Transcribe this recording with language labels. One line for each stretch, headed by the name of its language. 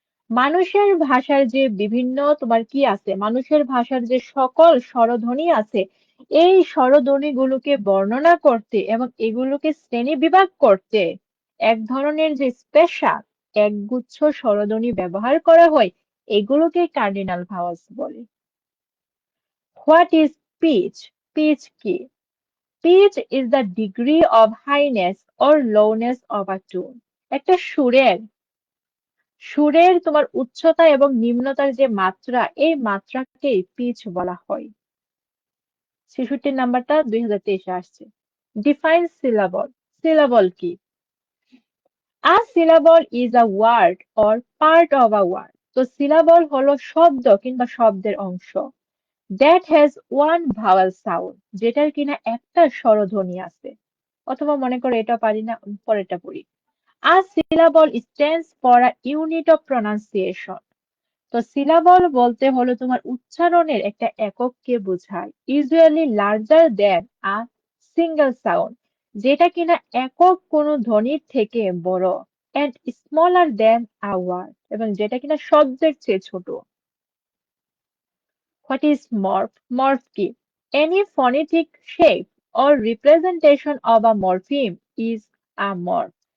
Bangla: মানুষের ভাষার যে বিভিন্ন তোমার কি আছে, মানুষের ভাষার যে সকল স্বরধ্বনি আছে, এই স্বরধ্বনিগুলোকে বর্ণনা করতে এবং এগুলোকে শ্রেণীবিভাগ করতে এক ধরনের যে স্পেশাল একগুচ্ছ স্বরধ্বনি ব্যবহার করা হয়, এগুলোকে কার্ডিনাল ভাওয়ালস বলে।
English: What is pitch?
Bangla: পিচ কি?
English: Pitch is the degree of highness or lowness of a tune.
Bangla: একটা সুরের তোমার উচ্চতা এবং নিম্নতার যে মাত্রা, এই মাত্রাকেই পিচ বলা হয়। ৬৬ নাম্বারটা ২০২৩ আসছে।
English: Define syllable.
Bangla: সিলাবল কি?
English: A syllable is a word or part of a word.
Bangla: তো সিলাবল হলো শব্দ কিংবা শব্দের অংশ।
English: That has one vowel sound,
Bangla: যেটার কিনা একটা স্বরধ্বনি আছে। অথবা মনে করো এটা পারি না, পরেরটা পড়ি।
English: A syllable stands for a unit of pronunciation.
Bangla: তো সিলাবল বলতে হলো তোমার উচ্চারণের একটা একককে বোঝায়,
English: usually larger than a single sound,
Bangla: যেটা কিনা একক কোনো ধ্বনির থেকে বড়,
English: and smaller than a word,
Bangla: এবং যেটা কিনা শব্দের চেয়ে ছোট।
English: What is morph? Morph কি? Any phonetic shape or representation of a morpheme is a morph.